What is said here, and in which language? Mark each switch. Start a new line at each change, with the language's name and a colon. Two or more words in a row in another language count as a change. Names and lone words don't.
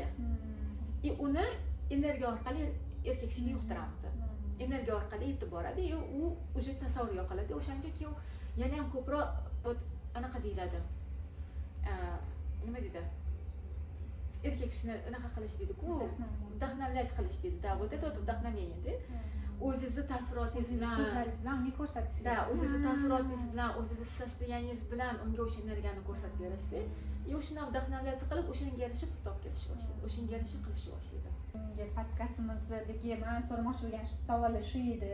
Uzbek: Uni energiya orqali erkak kishiga yuqtiramiz. Energiya orqali yetib boradi, u o'sha tasavvurga qoladi. O'shancha keyin yana ham ko'proq anaqa deyiladi. Nima deydi? Erkak kishini anaqa qilish deydi-ku, vдохновлять qilish deydi.
Russian: Da, вот это вот вдохновение, да?
Uzbek: O'zingizni taassurotingiz bilan, ko'zlaringiz bilan uni ko'rsatish. Da, o'zingizni taassurotingiz bilan, o'zingizni состояниеңiz bilan unga o'sha energiyani ko'rsatib berishdi. Shuni vдохновлять qilib, o'shanga yarasha pul topib kelishni boshlaydi. O'shanga yarasha qilishni boshlaydi. Podkastimizdagi men so'ramoqchi bo'lgan savol shu edi.